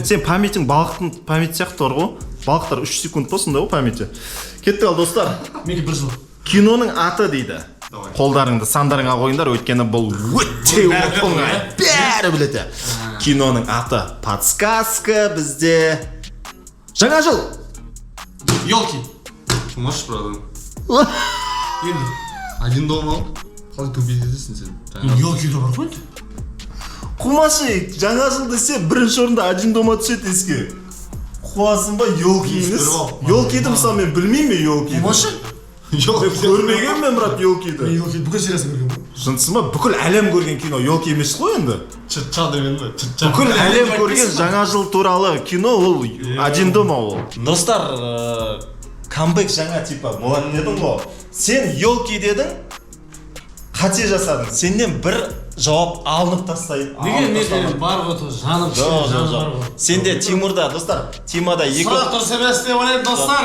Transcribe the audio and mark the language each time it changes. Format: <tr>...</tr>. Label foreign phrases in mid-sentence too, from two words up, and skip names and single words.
<kk>сен памятің балықтың памяті сияқты бар ғой. Балықтар 3 секунд болсында ғой памяти. Кетті ал достар. Менде бір жыл. Киноның аты дейді. Қолдарыңды сандарыңа қойыңдар, өйткені бұл өте оңай. Бәрі біледі. Киноның аты подсказка бізде. Жаңа жыл. Ёлки.</kk> <ru>Можешь правда</ru> <kk>Енді. один дома қалай төбелесің сен Ёлки да бар ғой. Қумашы, жаңа жыл десе бірінші орында один дома түседі еске. Қуасың ба, елки емес. Елкиді мысалы мен білмеймін елкиді. Қумашы? Жоқ, көрмеген мен брат елкиді. Ёлки бүкіл сериясын көрген ғой. Шынсың ба, бүкіл әлем көрген кино елки емес қой енді. чытча деген ғой чытча Бүкіл әлем көрген жаңа жыл туралы кино ол один дома ол. Достар, камбэк жаңа типа болады дедің ғой. Сен елки дедің, қате жасадың. Сеннен бір жауап алынып тастайды. Неге мен бар ғой, жаным бар ғой. Сенде Тимурда, достар, Тимада 2 Сұрақ дұрыс емес деп ойлаймын, достар.</kk>